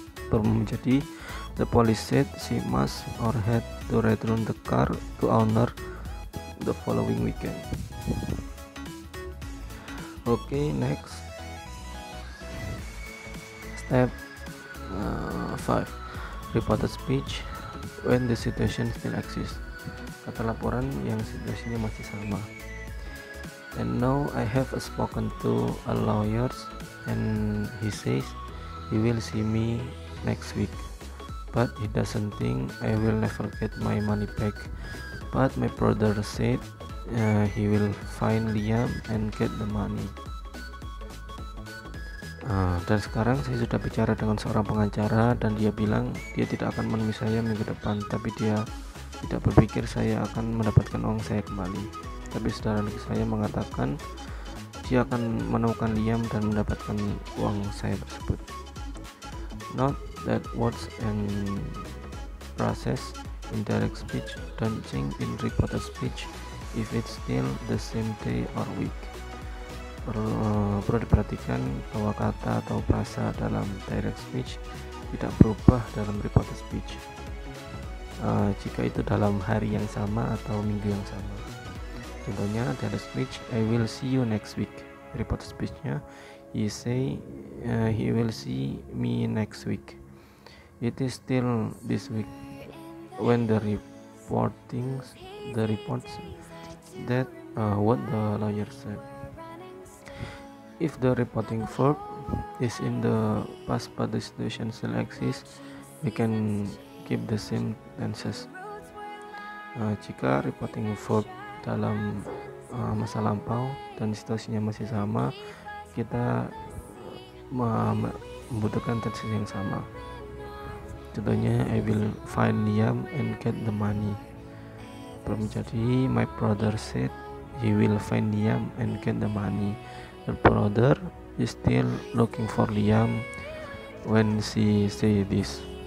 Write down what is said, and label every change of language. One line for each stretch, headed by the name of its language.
Indonesian: Berubah menjadi
English: the police said she must or had to return the car to owner the following weekend. Okay, next step 5. Reported speech when the situation still exists.
Indonesian: Kata laporan yang situasinya masih sama.
English: And now I have spoken to a lawyer and he says he will see me next week, but he doesn't think I will never get my money back. But my brother said he will find Liam and get the money.
Indonesian: Dan sekarang saya sudah bicara dengan seorang pengacara dan dia bilang dia tidak akan menemui saya minggu depan, tapi dia tidak berpikir saya akan mendapatkan uang saya kembali. Tapi saudara saya mengatakan dia akan menemukan Liam dan mendapatkan uang saya tersebut.
English: Note that words and process in direct speech don't change in reported speech if it's still the same day or week.
Indonesian: Perlu diperhatikan bahwa kata atau frasa dalam direct speech tidak berubah dalam reported speech jika itu dalam hari yang sama atau minggu yang sama.
English: Contohnya direct speech, I will see you next week. Reported speech-nya, he say he will see me next week. It is still this week when the reports that what the lawyer said. If the reporting verb is in the past but the situation still exists, we can keep the same tenses.
Indonesian: Jika reporting verb dalam masa lampau dan situasinya masih sama, kita membutuhkan tenses yang sama.
English: Contohnya, I will find Liam and get the money. Menjadi my brother said he will find Liam and get the money. The brother is still looking for Liam when she say this.